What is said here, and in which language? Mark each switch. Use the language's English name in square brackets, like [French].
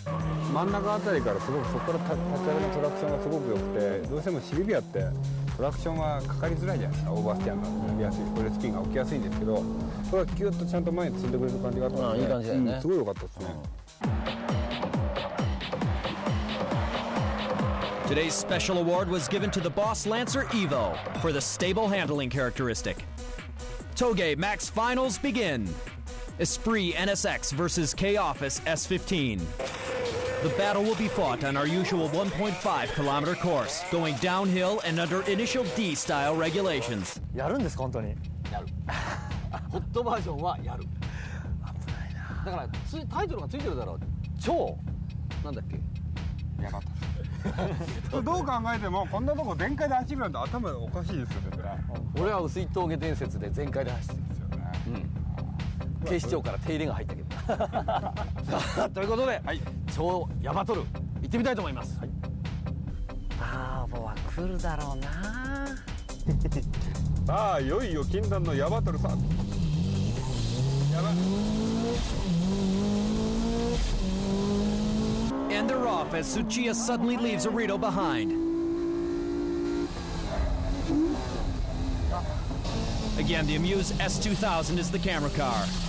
[Japanese] 真ん中あたりからすごくそこから立ち上げのトラクションがすごく良くてどうしてもシルビアってトラクションはかかりづらいじゃないですかオーバーステアが乗りやすいこれスピンが起きやすいんですけどこれはギュッとちゃんと前に積んでくれる感じがあったのでいい感じだよね、すごい良かったですね、 [English] Today's special award was given to the Boss Lancer Evo for the stable handling characteristic. Toge Max Finals begin. Esprit NSX versus K-Office S15. The battle will be fought on our usual 1.5-kilometer course, going downhill and under initial D-style regulations. [Japanese] やるんですか本当にやるホットバージョンはやる危ないなだからタイトルがついてるだろう超なんだっけやばかったどう考えてもこんなとこ全開で走るなんて頭おかしいですよ絶対俺は薄い峠伝説で全開で走ってるんですよね、警視庁から手入れが入ったけどさあということで、超ヤバトル行ってみたいと思います、ターボは来るだろうなさあいよいよ禁断のヤバトルさやば [English] And they're off as Tsuchiya suddenly leaves Arito behind. Again, the Amuse S2000 is the camera car.